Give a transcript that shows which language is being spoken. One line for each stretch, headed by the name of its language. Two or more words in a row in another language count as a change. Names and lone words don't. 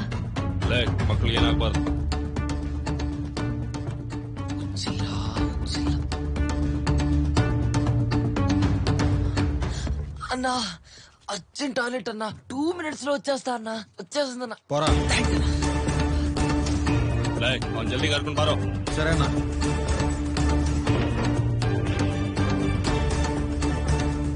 Kannada: మక్కಳಿಗೆ ಏನಾಗಬಾರ್ದು.
Telugu: అన్నా
English: urgent toilet
Telugu: అన్నా. 2 minutes లో వచ్చేస్తా అన్నా. వచ్చేస్తుందన్నా. పోరా.
Kannada: ಅವ್ನು ಜಲ್ದಿ ಕರ್ಕೊಂಡು ಬಾರೋ.
Telugu: సరేనా?